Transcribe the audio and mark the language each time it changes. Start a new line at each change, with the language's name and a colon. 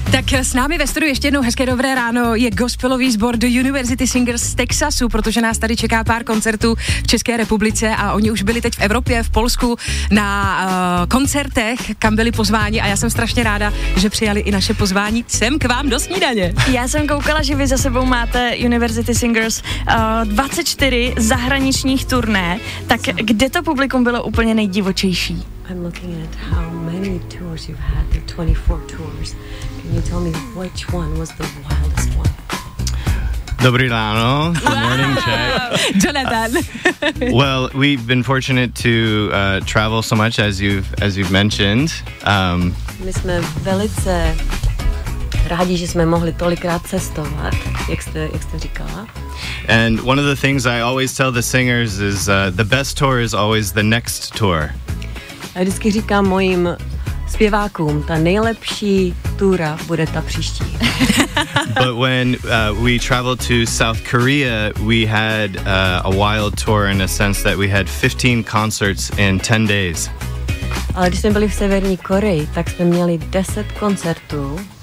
Czech: Tak s námi ve studiu ještě jednou hezké dobré ráno je gospelový sbor The University Singers z Texasu, protože nás tady čeká pár koncertů v České republice a oni už byli teď v Evropě, v Polsku na koncertech, kam byli pozváni, a já jsem strašně ráda, že přijali i naše pozvání sem k vám do snídaně. Já jsem koukala, že vy za sebou máte University Singers 24 zahraničních turné, tak kde to publikum bylo úplně nejdivočejší?
English: I'm looking at how many tours you've had, the 24 tours. Can you tell me which one was the wildest one?
Czech: Dobrý ráno.
English: Good morning, Jack. Jonathan. Well, we've been fortunate to travel so much, as you've mentioned.
Czech: My jsme velice rádi, že jsme mohli tolikrát cestovat, jak jste říkala.
English: And one of the things I always tell the singers is the best tour is always the next tour.
Czech: A vždycky říkám mojim zpěvákům, ta nejlepší túra bude ta příští.
English: But when we traveled to South Korea, we had a wild tour in a sense that we had 15 concerts in 10 days.
Czech: Ale když jsme byli v Severní Koreji, tak jsme měli 10 koncertů.